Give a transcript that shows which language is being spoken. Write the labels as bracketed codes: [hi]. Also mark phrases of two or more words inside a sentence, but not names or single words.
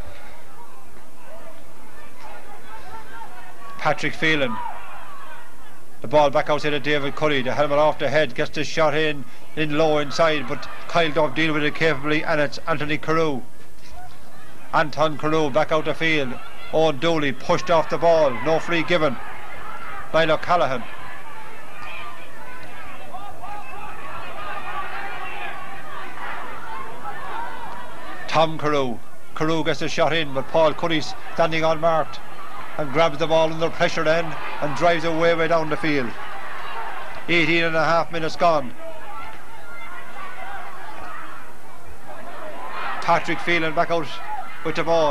[en] Patrick Phelan. The ball back outside of David Cuddy. The helmet off the head. Gets the shot in low inside. But Coill Dubh deal with it capably. And it's Anthony Carew. Anton Carew back out the field. Owen Doyle pushed off the ball. No free given. Niall O'Callaghan. Tom Carew. Carew gets a shot in, but Paul Cuddy's standing unmarked and grabs the ball under pressure then and drives it way down the field. 18 and a half minutes gone. Patrick Phelan back out with the ball.